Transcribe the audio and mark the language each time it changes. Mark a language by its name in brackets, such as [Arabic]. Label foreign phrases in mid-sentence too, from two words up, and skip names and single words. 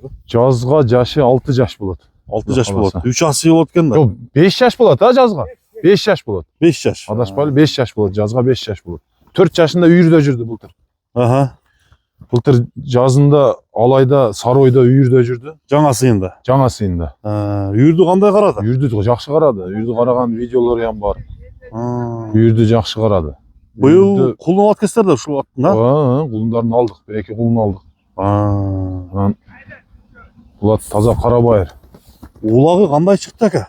[Kyrgyz] Жазга жашы 6 жаш болот. 6 жаш болот. 3 асы болот экен да. Жок, 5 жаш болот жазга. 5 жаш болот. 5 жаш. Адашпайлы 5 жаш болот, жазга 5 жаш болот. 4 жашында үйүрдө жүрдү былтыр. Былтыр жазында Алайда, Саройдо үйүрдө жүрдү. Жаңа сыйында. Жаңа сыйында. Үйүрдү кандай карады? Үйүрдү жакшы карады. Үйүрдү караган видеолору ham бар. Үйүрдү жакшы карады. Быйыл кулун алып кетсиңер да ушул аттын, кулундарын алдык. 1-2 кулун алдык. Анан бул ат таза Карабайыр. Улагы кандай чыкты aka?